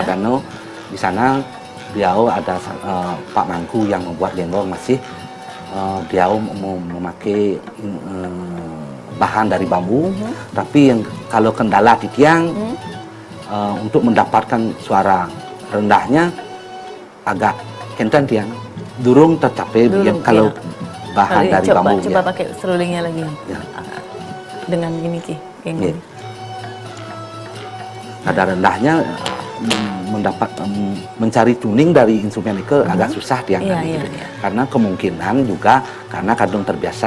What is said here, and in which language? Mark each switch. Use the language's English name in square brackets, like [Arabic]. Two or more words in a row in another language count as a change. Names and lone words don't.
[Indonesian] Wadano di sana beliau ada Pak Mangku yang membuat genggong masih beliau memakai bahan dari bambu, tapi yang kalau kendala di tiang untuk mendapatkan suara rendahnya agak [Balinese] kenten tiang, [Indonesian] durung tercapai Durung, kalau iya. bahan dari bambu. Coba ya. pakai serulingnya lagi Ya. dengan ini Ki, genggong. Iya. Nada rendahnya mendapat mencari tuning dari instrumen itu agak susah tiang Iya, tadi iya, gitu. iya. Karena kemungkinan juga karena kadang terbiasa